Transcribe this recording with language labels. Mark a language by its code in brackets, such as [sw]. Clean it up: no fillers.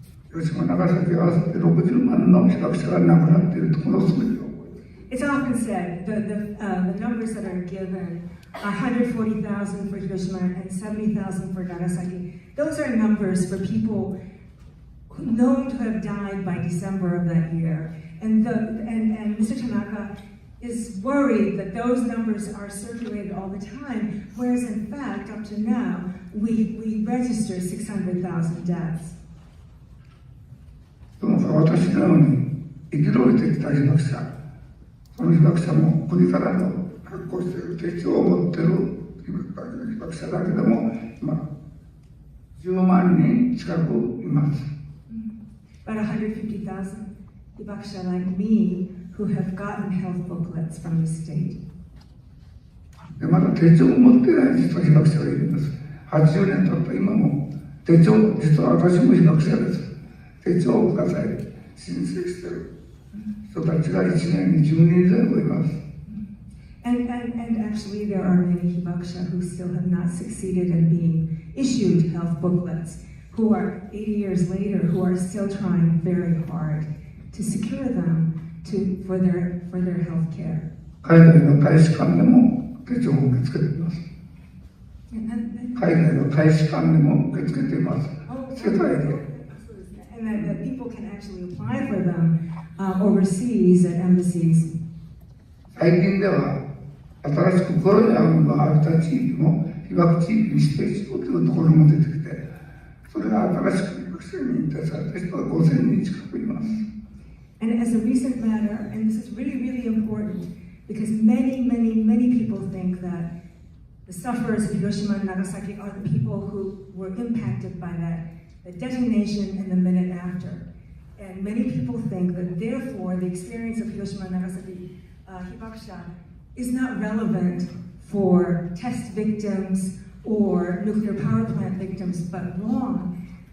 [ja] 広島、長崎合わせて60万の被爆者が亡くなっているところをすべて。 [en] It's often said the numbers that are given, 140,000 for Hiroshima and 70,000 for Nagasaki, those are numbers for people known to have died by December of that year. And Mr. Tanaka is worried that those numbers are circulated all the time, whereas in fact, up to now, we register 600,000 deaths. [ja] その他私のように生き延びてきた被爆者、その被爆者も国からの発行している手帳を持っている被爆者だけでも今10万人近くいます。 [en] About 150,000 hibakusha like me who have gotten health booklets from the state. [ja] でまだ手帳を持ってない実は被爆者がいるんです。80年経った今も手帳、実は私も被爆者です。手帳をください。申請している人たちが1年に10人前後います。 [en] And actually there are many hibakusha who still have not succeeded in being issued health booklets, who are 80 years later, who are still trying very hard to secure them for their health care. [ja] 海外の大使館でも手帳を受け付けています。海外の大使館でも受け付けています。世界で。 [en] And that people can actually apply for them overseas at embassies. [ja] 最近では新しくコロニアムのあった地域も被爆地域に指定しようというところも出てきて、それが新しく被爆者に認定された人が5000人近くいます。 [en] And as a recent matter, and this is really, really important, because many people think that the sufferers of Hiroshima and Nagasaki are the people who were impacted by the detonation in the minute after. And many people think that therefore the experience of Hiroshima and Nagasaki hibakusha is not relevant for test victims or nuclear power plant victims, but wrong.